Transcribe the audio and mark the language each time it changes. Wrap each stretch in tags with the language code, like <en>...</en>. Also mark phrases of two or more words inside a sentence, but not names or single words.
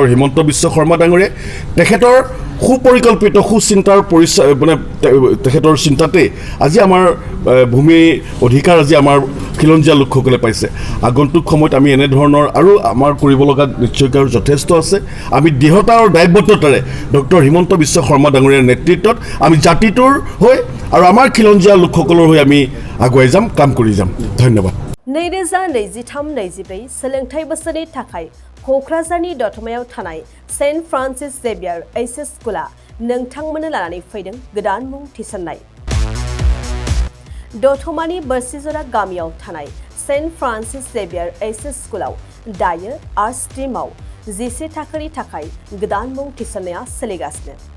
<as>হিমন্ত বিশ্ব শৰ্মা ডাঙৰীয়াই তেখেতৰ সুপৰিকল্পিত সুচিন্তাৰ পৰিচয় মানে তেখেতৰ চিন্তাতে আজি আমাৰ ভূমি অধিকাৰ আজি আমাৰ খিলঞ্জীয়া লোকসকলে পাইছে আগন্তুক সময়ত আমি এনে ধৰণৰ আৰু আমাৰ কৰিব লগা নিশ্চয়কৈ যথেষ্ট আছে আমি দৃঢ়তা আৰু দায়বদ্ধতাৰে ডক্টৰ হিমন্ত বিশ্ব শৰ্মা ডাঙৰীয়াৰ নেতৃত্বত আমি জাতিটোৰ হৈ আৰু আমাৰ খিলঞ্জীয়া লোকসকলৰ হৈ আমি আগুৱাই যাম কাম কৰি যাম ধন্যবাদ</as> <brx>2023-24 सोलोंथाइ बोसोरनि थाखाय क'क्राझारनि दतमायाव थानाय सेन्ट फ्रान्सिस जेभियार एचएस स्कुला नोंथांमोननो लानानै फैदों गोदान मुं थिसननाय दतमानि बोरसिजरा गामियाव थानाय सेन्ट फ्रान्सिस जेभियार एचएस स्कुलाव दायो</brx> <en>art stream</en> <brx>11 थाखोनि थाखाय गोदान मुं थिसननाया सोलिगासिनो</brx>